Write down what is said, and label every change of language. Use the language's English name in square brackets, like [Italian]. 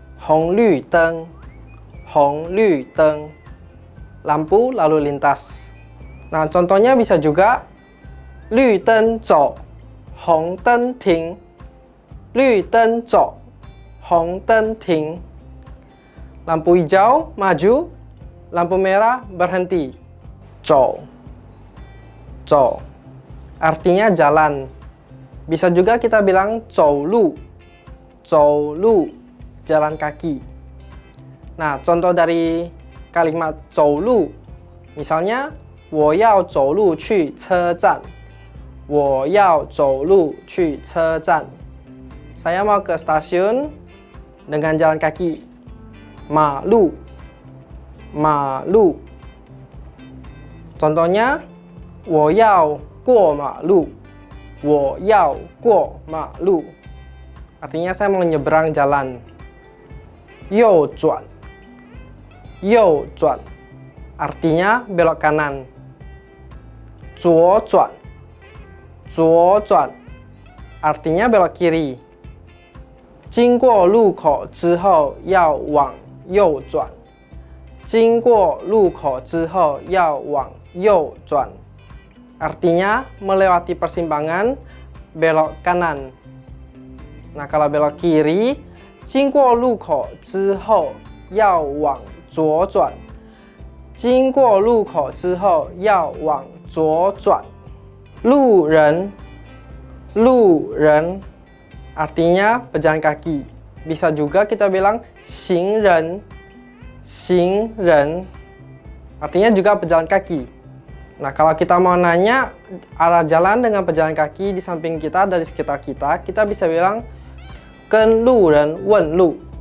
[Indonesian] 红绿灯, 红绿灯, lampu lalu lintas. Nah, contohnya bisa juga [Chinese] 绿灯走, 红灯停, 绿灯走, 红灯停. [Indonesian] Lampu hijau maju, lampu merah berhenti. 走, 走, artinya jalan. Bisa juga kita bilang 走路, 走路, jalan kaki. Nah, contoh dari kalimat 走路, misalnya [Chinese] 我要走路去车站, 我要走路去车站. [Indonesian] Saya mau ke stasiun dengan jalan kaki. [Chinese] 马路, 马路. [Indonesian] Contohnya [Chinese] 我要过马路, 我要过马路. [Indonesian] artinya saya mau nyebrang jalan. 右转 右转 artinya belok kanan. 左转 左转 artinya belok kiri. [Chinese] 经过路口之后要往右转。经过路口之后要往右转 [Indonesian] artinya melewati persimpangan belok kanan. Nah, kalau belok kiri, [Chinese] 经过路口之后要往左转。经过路口之后要往左转。 [Indonesian] 路人 路人 artinya pejalan kaki. Bisa juga kita bilang 行人 行人 artinya juga pejalan kaki. Nah, kalau kita mau nanya arah jalan dengan pejalan kaki di samping kita, dari sekitar kita, kita bisa bilang [Chinese] 跟路人问路。